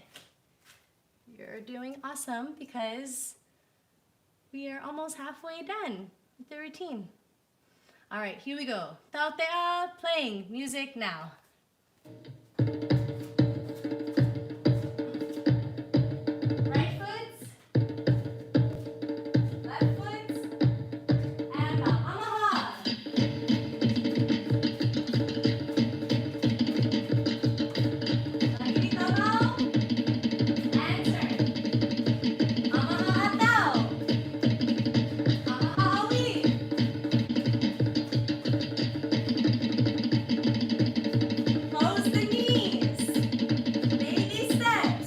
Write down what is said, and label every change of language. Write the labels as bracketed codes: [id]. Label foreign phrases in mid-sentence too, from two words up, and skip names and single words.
[en] You're doing awesome because we are almost halfway done with the routine. All right, here we go. Tautea, playing music now. Right foot, left foot, and up. [ty] Amaha. Tahiti tau, [en] and turn. [ty] Amaha atau. Amaha awi. [en] Close the knees. Baby steps.